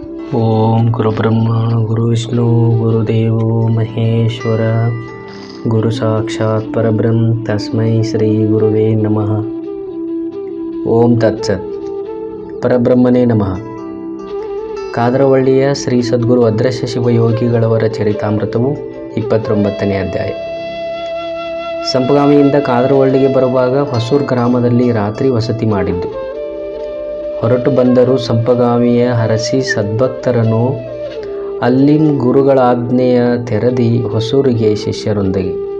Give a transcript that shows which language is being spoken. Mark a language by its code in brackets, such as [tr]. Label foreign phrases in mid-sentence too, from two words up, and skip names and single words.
[sa] ಓಂ ಗುರುಬ್ರಹ್ಮ ಗುರುವಿಷ್ಣು ಗುರುದೇವೋ ಮಹೇಶ್ವರ ಗುರು ಸಾಕ್ಷಾತ್ ಪರಬ್ರಹ್ಮ ತಸ್ಮೈ ಶ್ರೀ ಗುರುವೇ ನಮಃ. ಓಂ ತತ್ಸತ್. ಪರಬ್ರಹ್ಮನೇ ನಮಃ. [kn] ಕಾದರವಳ್ಳಿಯ ಶ್ರೀ ಸದ್ಗುರು ಅದೃಶ್ಯ ಶಿವಯೋಗಿಗಳವರ ಚರಿತಾಮೃತವು 29ನೇ ಅಧ್ಯಾಯ. ಸಂಪಗಾಮಿಯಿಂದ ಕಾದರವಳ್ಳಿಗೆ ಬರುವಾಗ ಹೊಸೂರು ಗ್ರಾಮದಲ್ಲಿ ರಾತ್ರಿ ವಸತಿ ಮಾಡಿದ್ದು. ಹೊರಟು ಬಂದರು ಸಂಪಗಾಮಿಯ ಹರಸಿ ಸದ್ಭಕ್ತರನ್ನು ಅಲ್ಲಿನ ಗುರುಗಳ ಆಜ್ಞೆಯ ತೆರದಿ ಹೊಸೂರಿಗೆ ಶಿಷ್ಯರೊಂದಿಗೆ.